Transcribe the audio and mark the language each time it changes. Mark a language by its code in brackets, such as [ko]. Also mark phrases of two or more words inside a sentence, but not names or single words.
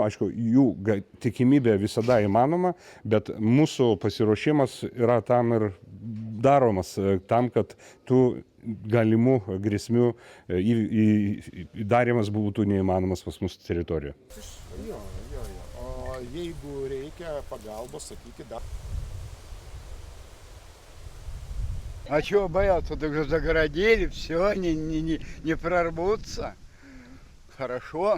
[lt] Aišku, jų tikimybė visada įmanoma, bet mūsų pasiruošimas yra tam ir daromas, tam, kad tų galimų grėsmių darymas būtų neįmanomas pas mūsų teritorijoje. Jo. O jeigu reikia pagalbos, sakykit dar. [ru] А чего бояться? Так же загородили, все, не прорвутся. Хорошо.